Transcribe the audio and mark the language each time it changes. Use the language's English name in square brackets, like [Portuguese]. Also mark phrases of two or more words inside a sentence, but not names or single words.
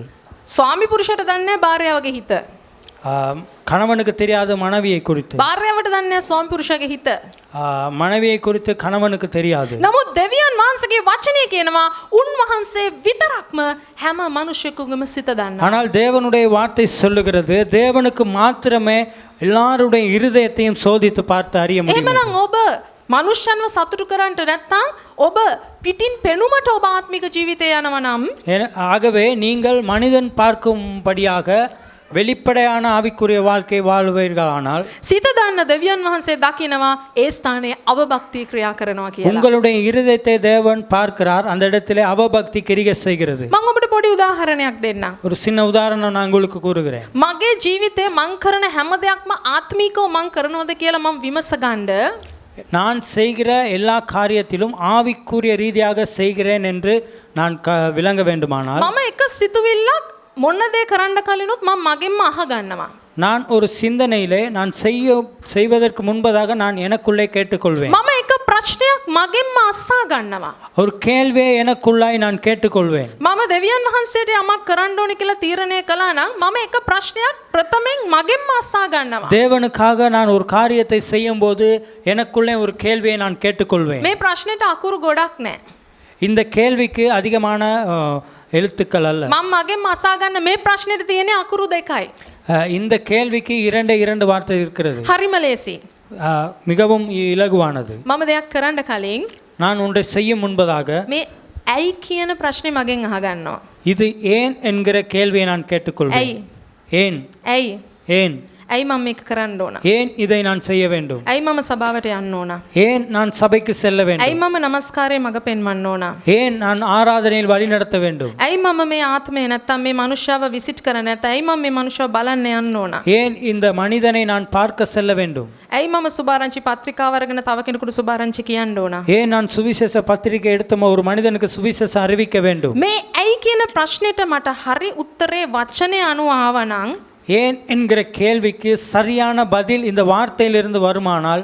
[Sinhala] ස්වාමි පුරුෂයට දන්නේ නැහැ භාර්යාවගේ හිත. [Tamil] கணவனுக்கு தெரியாத மனைவியை குறித்து, [Sinhala] භාර්යාවට දන්නේ නැහැ ස්වාමි පුරුෂයාගේ හිත. [Tamil] மனைவியை குறித்து கணவனுக்கு தெரியாது. [Sinhala] නමුත් දෙවියන් වහන්සේගේ වචනය කියනවා උන්වහන්සේ විතරක්ම හැම මිනිසෙකුගේම සිත දන්නවා. [Tamil] ஆனால் தேவனுடைய வார்த்தை சொல்லுகிறது, தேவனுக்கு மாத்திரமே எல்லாருடைய இருதயத்தையும் சோதித்து பார்த்து அறிய முடியும். [Sinhala] එහෙමනම් ඔබ මනුෂ්‍යන්ව සතුටු කරන්නට නැත්නම් ඔබ පිටින් පෙනුමට ඔබ ආත්මික ජීවිතය යනවා නම් [Tamil] ஆகவே நீங்கள் மனிதன் பார்க்கும்படியாக வெளிப்படையான ஆவிக்குரிய வாழ்க்கை வாழ்வீர்களானால் [Sinhala] සිත දන්න දෙවියන් වහන්සේ දකිනවා ඒ ස්ථානයේ අවභක්තිය ක්‍රියා කරනවා කියලා. [Tamil] உங்களுடைய இருதயத்தை தேவன் பார்க்கிறார், அந்த இடத்திலே அவபக்தி கிரியை செய்கிறது. [Sinhala] මම ඔබට පොඩි උදාහරණයක් දෙන්නම්. [Tamil] ஒரு சின்ன உதாரணம் நான் உங்களுக்கு கூறுகிறேன். [Sinhala] මගේ ජීවිතේ මං කරන හැම දෙයක්ම ආත්මිකව මං කරනවද කියලා මම විමස ගන්න [Tamil] நான் செய்கிற எல்லா காரியத்திலும் ஆவிக்குரிய ரீதியாக செய்கிறேன் என்று நான் விளங்க வேண்டுமானால் [Sinhala] මම එක සිතුවිල්ලක් මොන දේ කරන්න කලිනුත් මම මගෙන්ම අහ ගන්නවා. [Tamil] நான் ஒரு சிந்தனையிலே நான் செய்வதற்கு முன்பதாக நான் எனக்குள்ளே கேட்டுக்கொள்வேன். [Sinhala] මම එක ප්‍රශ්නයක් මගෙන්ම අස්සා ගන්නවා. [Tamil] ஒரு கேள்வியை எனக்குள்ளாய் நான் கேட்டுக்கொள்வேன். [Sinhala] මම දෙවියන් වහන්සේට යමක් කරන්න ඕනේ කියලා තීරණය කළා නම් මම එක ප්‍රශ්නයක් ප්‍රථමයෙන් මගෙන්ම අස්සා ගන්නවා. [Tamil] தேவனுக்காக நான் ஒரு காரியத்தை செய்யும்போது எனக்குள்ளே ஒரு கேள்வியை நான் கேட்டுக்கொள்வேன். [Sinhala] මේ ප්‍රශ්නෙට අකුරු ගොඩක් නැහැ. [Tamil] இந்த கேள்விக்கு அதிகமான எழுத்துக்கள் அல்ல. [Sinhala] මම මගෙන්ම අසා ගන්න මේ ප්‍රශ්නෙට තියෙන්නේ අකුරු දෙකයි. [Tamil] இந்த கேள்விக்கு இரண்டு வார்த்தை இருக்கிறது. [Sinhala] හරිම ලේසි. [Tamil] மிகவும் இலகுவானது. [Sinhala] මම දෙයක් කරන්න කලින් [Tamil] நான் ஒன்றை செய்யும் முன்பதாக [Sinhala] මේ ඇයි කියන ප්‍රශ්නේ මගෙන් අහ ගන්නවා. [Tamil] இது ஏன் என்கிற கேள்வியை நான் கேட்டுக்கொள்வேன். [Sinhala] ඇයි? [Tamil] ஏன்? [Sinhala] ඇයි? [Tamil] ஏன்? [Sinhala] ඇයි මම මේක කරන්න ඕන? [Tamil] ஏன் இதை நான் செய்ய வேண்டும்? [Sinhala] ඇයි මම සභාවට යන්න ඕන? [Tamil] ஏன் நான் சபைக்கு செல்ல வேண்டும்? [Sinhala] ඇයි මම නමස්කාරයේ මග පෙන්වන්න ඕන? [Tamil] ஏன் நான் ஆராதனையில் வழி நடத்த வேண்டும்? [Sinhala] ඇයි මම මේ ආත්මය නැත්තම් මේ මනුෂ්‍යව විසිට් කරන්න නැත්නම් ඇයි මම මේ මනුෂ්‍යව බලන්න යන්න ඕන? [Tamil] ஏன் இந்த மனிதனை நான் பார்க்க செல்ல வேண்டும்? [Sinhala] ඇයි මම සුභාරංචි පත්‍රිකාව අරගෙන තව කෙනෙකුට සුභාරංචි කියන්න ඕන? [Tamil] ஏன் நான் சுவிசேஷ பத்திரிகை எடுத்து ஒரு மனிதனுக்கு சுவிசேஷம் அறிவிக்க வேண்டும்? [Sinhala] මේ ඇයි කියන ප්‍රශ්නෙට මට හරි උත්තරේ වචනේ අනුව ආවනම් [Tamil] ஏன் என்கிற கேள்விக்கு சரியான பதில் இந்த வார்த்தையிலிருந்து வருமானால்